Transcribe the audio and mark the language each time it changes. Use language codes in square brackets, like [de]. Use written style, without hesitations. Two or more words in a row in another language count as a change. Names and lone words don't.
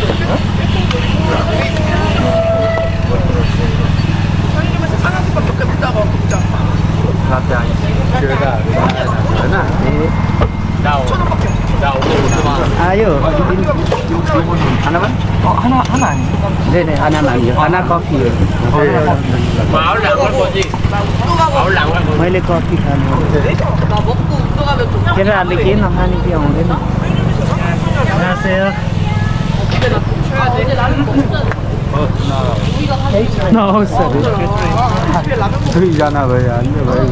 [ko] 라떼 아니지. 나 오늘 아유. 하나만? 하나 아니야? 네네 하나만요. 하나 커피요. [ne] मैले कफी खानु केटाहरूले केही नखाने कि आउँदैन दुईजना भइहाल्यो